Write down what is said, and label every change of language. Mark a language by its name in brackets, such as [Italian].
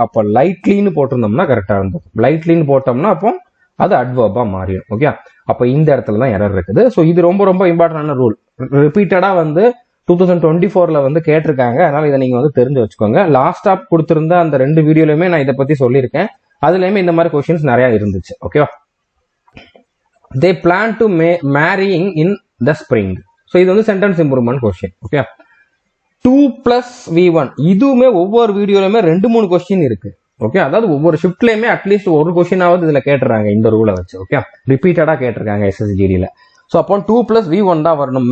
[Tamil] அப்போ லைட்லின்னு போட்டிருந்தோம்னா கரெக்டா இருந்தது. லைட்லின்னு போட்டோம்னா அப்போ அது அட்வர்பா மாறிடும். ஓகே, அப்போ இந்த இடத்துல தான் எரர் இருக்குது. ஸோ இது ரொம்ப ரொம்ப இம்பார்ட்டன்டான ரூல். ரிப்பீட்டடா வந்து 2024 வந்து கேட்டிருக்காங்க. அதனால இதை நீங்க வந்து தெரிஞ்சு வச்சுக்கோங்க. லாஸ்டா கொடுத்திருந்த அந்த 2 வீடியோலயுமே நான் இதை பத்தி சொல்லியிருக்கேன். அதுலயுமே இந்த மாதிரி கொஸ்டின்ஸ் நிறைய இருந்துச்சு. [English] ஓகேவா, they plan to marrying in the spring. [Tamil] So இது வந்து sentence improvement question. Okay, 2+V1 இதுவுமே ஒவ்வொரு வீடியோலயுமே 2-3 கொஸ்டின் இருக்கு. ஓகே, அதாவது ஒவ்வொரு ஷிஃப்ட்லயுமே அட்லீஸ்ட் ஒரு கொஸ்டினாவது இதுல கேட்டுறாங்க இந்த ரூலை வச்சு. ஓகே, ரிப்பீட்டடா கேட்டிருக்காங்க எஸ்எஸ்ஜிடியில. ஸோ அப்போ 2+V1 தான் வரணும்.